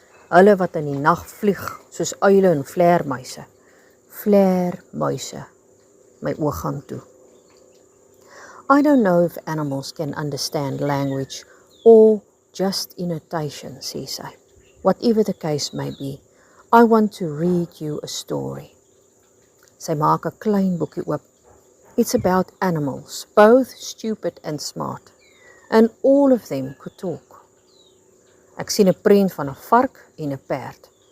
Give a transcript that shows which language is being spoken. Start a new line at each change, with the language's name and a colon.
Afrikaans: Hulle wat in die nag vlieg, soos uile en vleermuise. Vleermuise. My oog gaan toe.
English: I don't know if animals can understand language or just imitation,
Afrikaans: sê sy.
English: Whatever the case may be, I want to read you a story.
Afrikaans: Sy maak 'n klein boekie oop.
English: It's about animals, both stupid and smart, and all of them could talk.
Afrikaans: Ek sien 'n prent van 'n vark en 'n perd.